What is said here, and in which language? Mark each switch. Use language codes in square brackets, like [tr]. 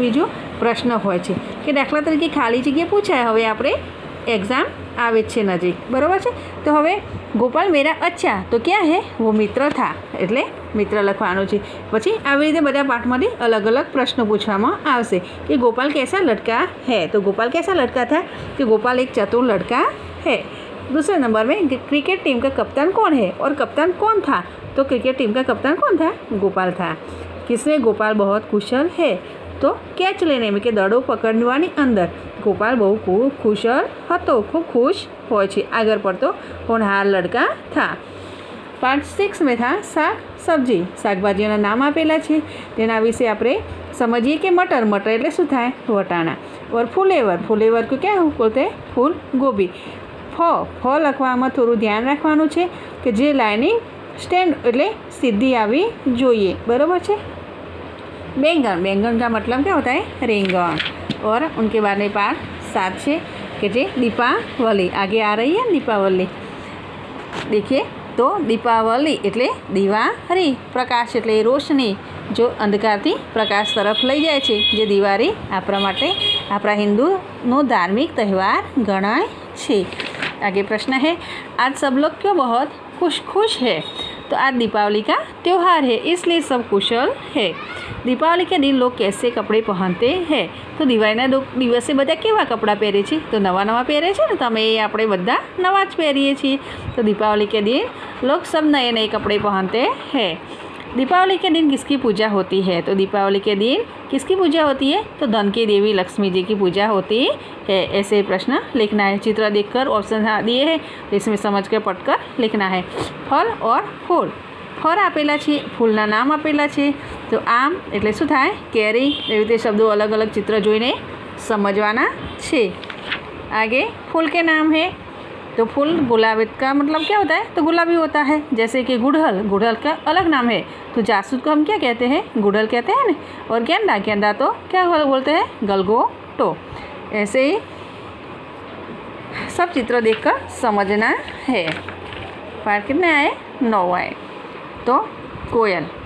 [gu] બીજો પ્રશ્ન હોય છે, કે દાખલા તરીકે ખાલી જગ્યા પૂછાય. હવે આપણે એક્ઝામ આવે જ છે નજીક, બરાબર છે. [hi] તો હવે ગોપાલ મેરા અચ્છા તો ક્યાં હે? વો મિત્ર થા. [gu] એટલે મિત્ર લખવાનું છે. પછી આવી રીતે બધા પાઠમાંથી અલગ અલગ પ્રશ્નો પૂછવામાં આવશે, કે ગોપાલ [hi] कैसा लड़का है? तो गोपाल कैसा लड़का था? कि गोपाल एक चतुर लड़का है. दूसरे नंबर में क्रिकेट टीम का कप्तान कौन है? और कप्तान कौन था? तो क्रिकेट टीम का कप्तान कौन था? गोपाल था. किसमें गोपाल बहुत कुशल है? तो कैच लेने में, [gu] કે દડો પકડવાની અંદર ગોપાલ બહુ ખૂબ કુશળ હતો, ખૂબ ખુશ હોય છે. આગળ પડતો [hi] હોનહાર લડકા થા. [gu] પાર્ટ 6 [hi] में था [gu] શાક સબ્જી. શાકભાજીઓના નામ આપેલા છે, તેના વિશે આપણે સમજીએ. કે મટર. મટર એટલે શું થાય? વટાણા. और ફુલેવર. [hi] ફુલેવર को क्या बोलते हैं? फूल गोभी. [gu] ફ લખવામાં થોડું ધ્યાન રાખવાનું છે, કે જે લાઇનિંગ સ્ટેન્ડ એટલે સીધી આવી જોઈએ, બરાબર છે. [hi] बैंगन. बैंगन का मतलब क्या होता है? रेंगन. और उनके बाद में पार्ट 7 છે, कि जे दीपावली. आगे आ रही है दीपावली. देखिए तो दीपावली [gu] એટલે દિવાળી. પ્રકાશ એટલે રોશની, જો અંધકારથી પ્રકાશ તરફ લઈ જાય છે. જે દિવાળી આપણા માટે, આપણા હિન્દુનો [hi] धार्मिक त्यौहार [gu] गणाय છે. [hi] आगे प्रश्न है, आज सब लोग क्यों बहुत खुश है? तो आज दीपावली का त्यौहार है, इसलिए सब कुशल है. दीपावली के दिन लोग कैसे कपड़े पहनते हैं? [gu] तो દિવાળીના દિવસે બધા કેવા કપડાં પહેરે છે? તો નવા નવા પહેરે છે ને. તમે આપણે બધા નવા જ પહેરીએ છીએ. [hi] तो दीपावली के दिन लोग सब नए नए कपड़े पहनते हैं. दीपावली के दिन किसकी पूजा होती है? तो दीपावली के दिन किसकी पूजा होती है? तो धन की देवी लक्ष्मी जी की पूजा होती है. ऐसे प्रश्न लिखना है. चित्र देखकर ऑप्शन दिए हैं, तो इसमें समझकर पढ़कर लिखना है. फल और फूल. [gu] ફળ આપેલા છે, ફૂલના નામ આપેલા છે. તો આમ એટલે શું થાય? કેરી. એવી રીતે શબ્દો અલગ અલગ ચિત્ર જોઈને સમજવાના છે. [hi] आगे फूल के नाम है. तो फूल गुलाब का मतलब क्या होता है? तो गुलाबी होता है. जैसे कि गुड़हल. गुड़हल का अलग नाम है. तो जासूद को हम क्या कहते हैं? गुड़हल कहते हैं ना. और गेंदा. गेंदा तो क्या बोलते हैं? गलगोटो. ऐसे ही सब चित्र देखकर समझना है. पाठ कितने आए? 9 आए. तो कोयल.